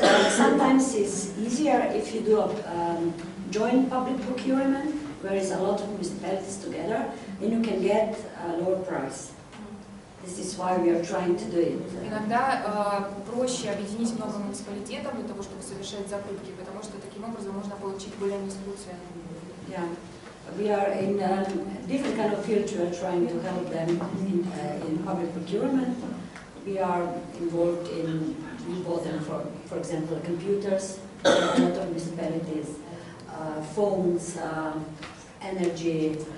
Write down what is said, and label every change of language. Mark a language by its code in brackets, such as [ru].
[en] Sometimes it's easier if you do a joint public procurement, where is a lot of municipalities together, then you can get a lower price. This is why we are trying to do it. [ru] Иногда проще объединить много муниципалитетов для того, чтобы совершать закупки, потому что таким образом можно получить более низкую цену. [en] Yeah, we are in different kind of fields. We are trying to help them in public procurement. We are involved in, we bought them for example, computers, a lot of municipalities, phones, energy.